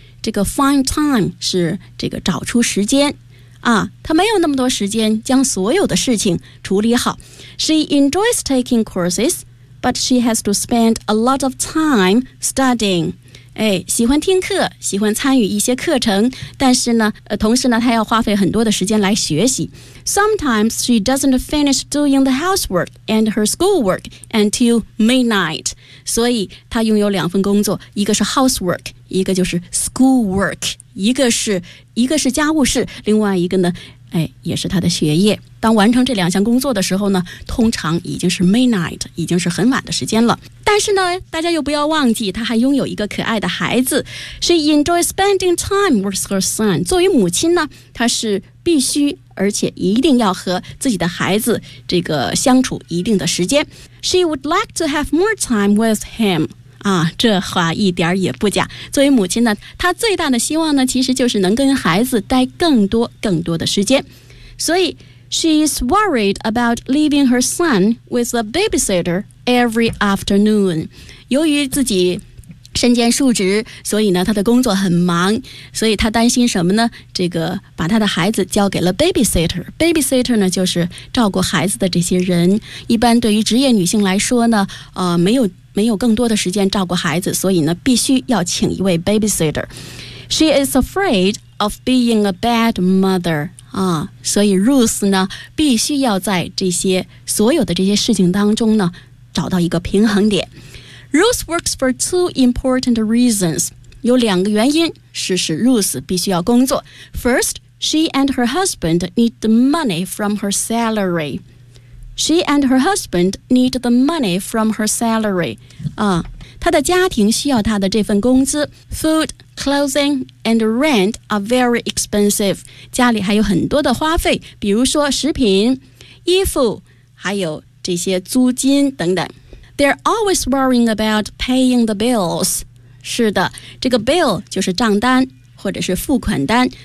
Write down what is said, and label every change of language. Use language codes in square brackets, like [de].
[zh] 这个 find time 是这个找出时间啊，他没有那么多时间将所有的事情处理好。 [en] She enjoys taking courses, but she has to spend a lot of time studying. [zh] 哎，喜欢听课，喜欢参与一些课程，但是呢，同时呢，她要花费很多的时间来学习。 [en] Sometimes she doesn't finish doing the housework and her schoolwork until midnight. [zh] 所以她拥有两份工作，一个是 housework， 一个就是 schoolwork， 一个是家务事，另外一个呢，哎，也是她的学业。当完成这两项工作的时候呢，通常已经是 midnight， 已经是很晚的时间了。但是呢，大家又不要忘记，她还拥有一个可爱的孩子。 [en] She enjoys spending time with her son. [zh] 作为母亲呢，她是必须而且一定要和自己的孩子这个相处一定的时间。 [en] She would like to have more time with him. [zh] 啊，这话一点也不假。作为母亲呢，她最大的希望呢，其实就是能跟孩子待更多更多的时间。 [en] 所以She is worried about leaving her son with a babysitter every afternoon. [zh] 由于自己身兼数职，所以呢，她的工作很忙，所以她担心什么呢？这个把她的孩子交给了 babysitter. Babysitter 呢，就是照顾孩子的这些人。一般对于职业女性来说呢，没有更多的时间照顾孩子，所以呢，必须要请一位 babysitter. [en] She is afraid of being a bad mother. [zh] 啊，所以 Ruth 呢必须要在这些所有的这些事情当中呢找到一个平衡点。 [en] Ruth works for two important reasons. [zh] 有两个原因是使 Ruth 必须要工作。 [en] First, she and her husband need the money from her salary. She and her husband need the money from her salary. [zh] 啊，她的家庭需要她的这份工资。 [en] Food,Clothing and rent are very expensive. [zh] 家里还有很多的花费，比如说食品、衣服，还有这些租金等等。 [en] They're always worrying about paying the bills. [zh] 是的，这个 bill 就是账单或者是付款单。